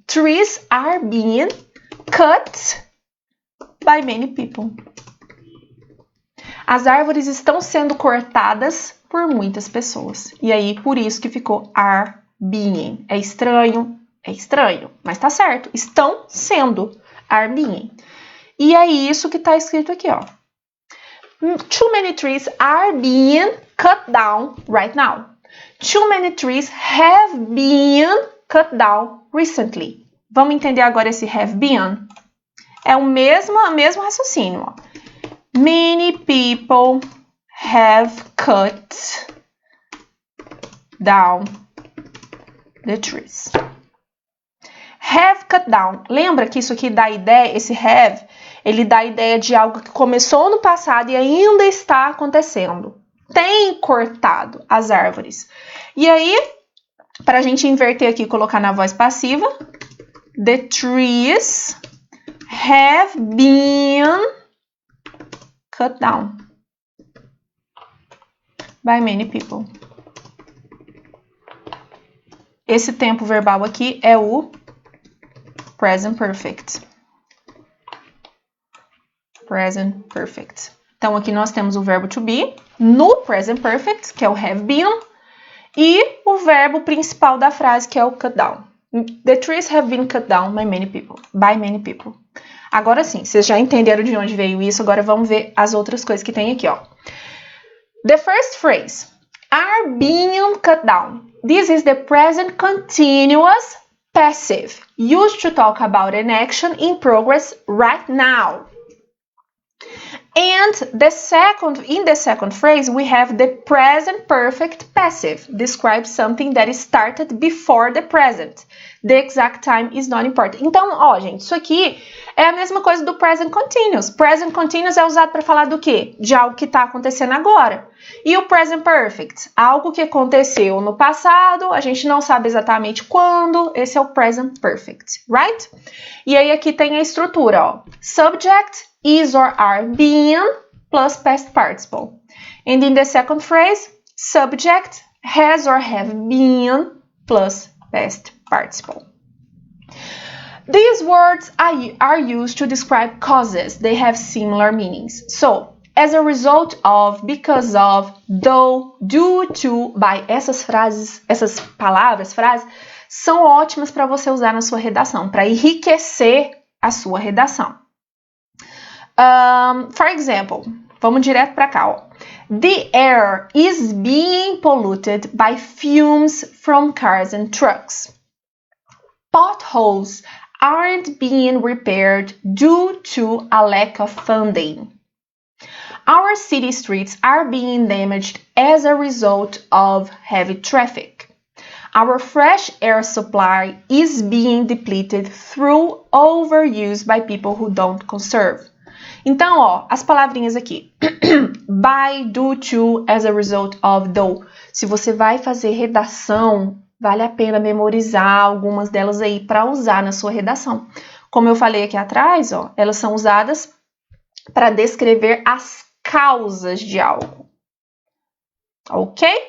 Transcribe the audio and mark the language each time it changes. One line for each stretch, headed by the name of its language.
English: Trees are being cut by many people.
Portuguese: As árvores estão sendo cortadas por muitas pessoas. E aí, por isso que ficou are being. É estranho, mas tá certo. Estão sendo are being. E é isso que tá escrito aqui, ó.
English: Too many trees are being cut down right now. Too many trees have been cut down recently.
Portuguese: Vamos entender agora esse have been? É o mesmo raciocínio. Ó.
English: Many people have cut down the trees. Have cut down.
Portuguese: Lembra que isso aqui dá ideia, esse have, ele dá a ideia de algo que começou no passado e ainda está acontecendo. Tem cortado as árvores. E aí, para a gente inverter aqui e colocar na voz passiva, the trees have been cut down by many people. Esse tempo verbal aqui é o present perfect. Present perfect. Então, aqui nós temos o verbo to be no present perfect, que é o have been, e o verbo principal da frase, que é o cut down.
English: The trees have been cut down by many people. By many people.
Portuguese: Agora sim, vocês já entenderam de onde veio isso, agora vamos ver as outras coisas que tem aqui, ó.
English: The first phrase, are being cut down. This is the present continuous passive, used to talk about an action in progress right now. And in the second phrase, we have the present perfect passive, describes something that is started before the present. The exact time is not important.
Portuguese: Então, ó, gente, isso aqui é a mesma coisa do present continuous. Present continuous é usado para falar do quê? De algo que está acontecendo agora. E o present perfect? Algo que aconteceu no passado, a gente não sabe exatamente quando. Esse é o present perfect, right? E aí aqui tem a estrutura, ó.
English: Subject, is or are being, plus past participle. And in the second phrase, subject, has or have been, plus past participle. These words are used to describe causes. They have similar meanings.
Portuguese: So, as a result of, because of, though, due to, by, essas palavras, frases, são ótimas para você usar na sua redação, para enriquecer a sua redação. For example, vamos direto para cá, ó.
English: The air is being polluted by fumes from cars and trucks. Potholes aren't being repaired due to a lack of funding. Our city streets are being damaged as a result of heavy traffic. Our fresh air supply is being depleted through overuse by people who don't conserve.
Portuguese: Então, ó, as palavrinhas aqui.
English: By, due to, as a result of, though.
Portuguese: Se você vai fazer redação, vale a pena memorizar algumas delas aí para usar na sua redação. Como eu falei aqui atrás, ó, elas são usadas para descrever as causas de algo. Ok?